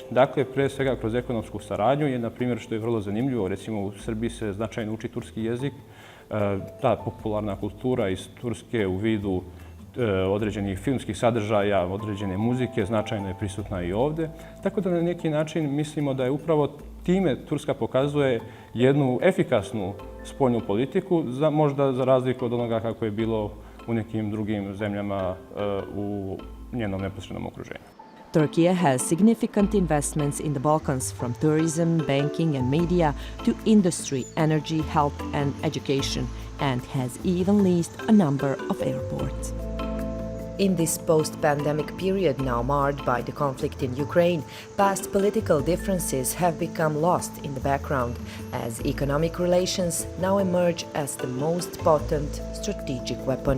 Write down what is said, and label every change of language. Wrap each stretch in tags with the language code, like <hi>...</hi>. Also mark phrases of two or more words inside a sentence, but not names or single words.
<sr>Dakle, pre svega kroz ekonomsku saradnju je, na primjer, što je vrlo zanimljivo, recimo u Srbiji se značajno uči turski jezik, ta popularna kultura iz Turske u vidu određenih filmskih sadržaja, određene muzike, značajno je prisutna i ovde. Tako da na neki način mislimo da je upravo time Turska pokazuje jednu efikasnu spoljnu politiku, možda za razliku od onoga kako je bilo u nekim drugim zemljama u njenom neposrednom okruženju.</sr> <en>Turkey has significant investments in the Balkans, from tourism, banking and media to industry, energy, health and education, and has even leased a number of airports. In this post-pandemic period now marred by the conflict in Ukraine, past political differences have become lost in the background, as economic relations now emerge as the most potent strategic weapon.</en>